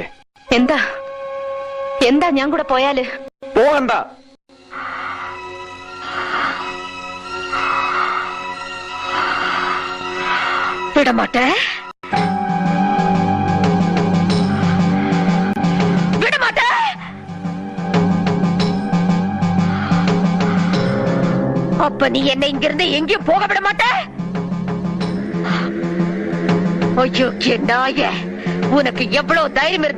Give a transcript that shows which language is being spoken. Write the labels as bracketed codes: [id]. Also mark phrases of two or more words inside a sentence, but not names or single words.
[ml] എന്താ എന്താ ഞാൻ കൂടെ പോയാല്? പോകണ്ട. [ta] விடமாட்டே, விடமாட்டே. அப்ப நீ என்னை இங்கிருந்து எங்கேயும் போக விட மாட்டே? ஐயோ நாயே, உனக்கு எவ்வளவு தைரியம் இருந்தா